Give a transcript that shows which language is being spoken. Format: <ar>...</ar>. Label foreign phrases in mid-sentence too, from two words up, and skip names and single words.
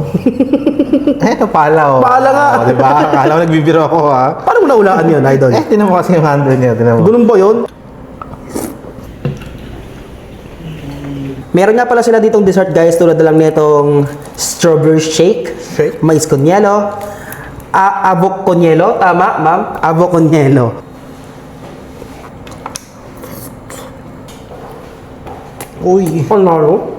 <tl>Ito pala oh. Pala nga. Oh, diba? Akala ko nagbibiro ako ha. Paano mo naulaan yun, idol? Tinan mo kasi yung handle niya. Tinan mo. Ganun ba yun? Meron nga pala sila ditong dessert, guys, tulad na lang nitong</tl> <en>strawberry shake,</en> <tl>Shake?</tl> <es>mais con hielo, avocado con hielo,</es> <tl>tama, ma'am?</tl> <es>Avocado con hielo.</es> <tl>Uy. Ano?</tl>